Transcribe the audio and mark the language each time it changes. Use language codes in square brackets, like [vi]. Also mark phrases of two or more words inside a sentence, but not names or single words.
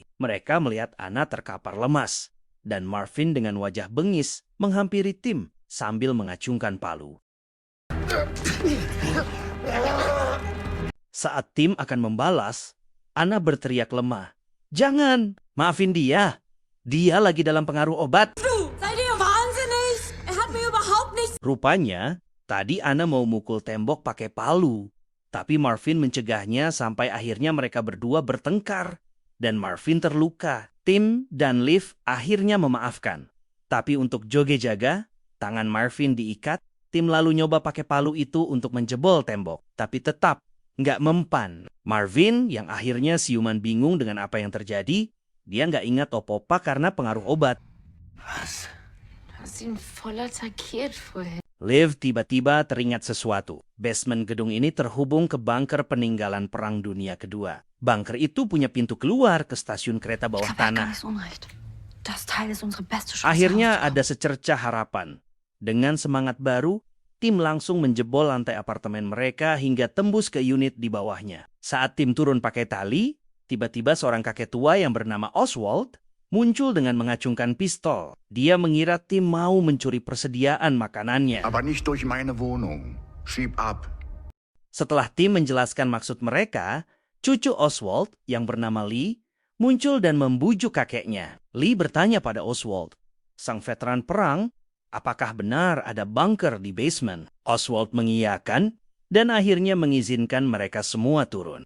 [id] Mereka melihat Anna terkapar lemas, dan Marvin dengan wajah bengis menghampiri Tim sambil mengacungkan palu. Saat Tim akan membalas, Anna berteriak lemah. "Jangan, maafin dia. Dia lagi dalam pengaruh obat." [de] Seid ihr wahnsinnig? Hat mir überhaupt nichts. [id] Rupanya, tadi Anna mau mukul tembok pakai palu. Tapi Marvin mencegahnya sampai akhirnya mereka berdua bertengkar. Dan Marvin terluka. Tim dan Liv akhirnya memaafkan. Tapi untuk joget jaga, tangan Marvin diikat. Tim lalu nyoba pakai palu itu untuk menjebol tembok. Tapi tetap nggak mempan. Marvin yang akhirnya siuman bingung dengan apa yang terjadi, dia nggak ingat apa-apa karena pengaruh obat. [de] Was? Du hast ihn voll attackiert vorhin. [id] Liv tiba-tiba teringat sesuatu. Basement gedung ini terhubung ke bunker peninggalan Perang Dunia Kedua. Bunker itu punya pintu keluar ke stasiun kereta bawah tanah. Akhirnya ada secercah harapan. Dengan semangat baru, tim langsung menjebol lantai apartemen mereka hingga tembus ke unit di bawahnya. Saat tim turun pakai tali, tiba-tiba seorang kakek tua yang bernama Oswald muncul dengan mengacungkan pistol. Dia mengira tim mau mencuri persediaan makanannya. [de] Aber nicht durch meine Wohnung. Schieb ab. [id] Setelah tim menjelaskan maksud mereka, cucu Oswald yang bernama Lee muncul dan membujuk kakeknya. Lee bertanya pada Oswald, sang veteran perang, apakah benar ada bunker di basement? Oswald mengiyakan dan akhirnya mengizinkan mereka semua turun.